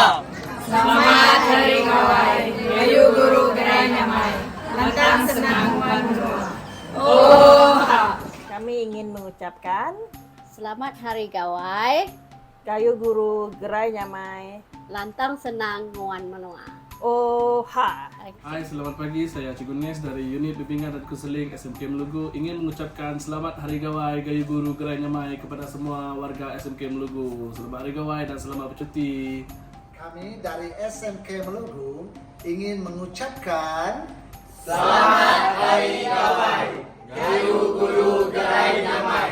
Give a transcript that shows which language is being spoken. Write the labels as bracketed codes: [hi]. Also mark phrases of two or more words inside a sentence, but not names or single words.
[iba] Selamat Hari Gawai Gayu Guru Gerai Nyamai, lantang senang nguan menua. Oha! [ms] Kami ingin mengucapkan Selamat Hari Gawai [iba] Gayu Guru Gerai Nyamai, lantang senang nguan menua. Oha. [ms] Hai, selamat pagi. Saya Cikgu Nes dari Unit Bimbingan dan Konseling SMK Melugu ingin mengucapkan selamat Hari Gawai [iba] Gayo Guru Gerai Nyamai [ms] kepada semua warga SMK Melugu. Selamat Hari Gawai dan selamat bercuti. Kami dari SMK Melugu ingin mengucapkan Selamat Hari Gawai [iba] Gayo Guru Gerai Nyamai.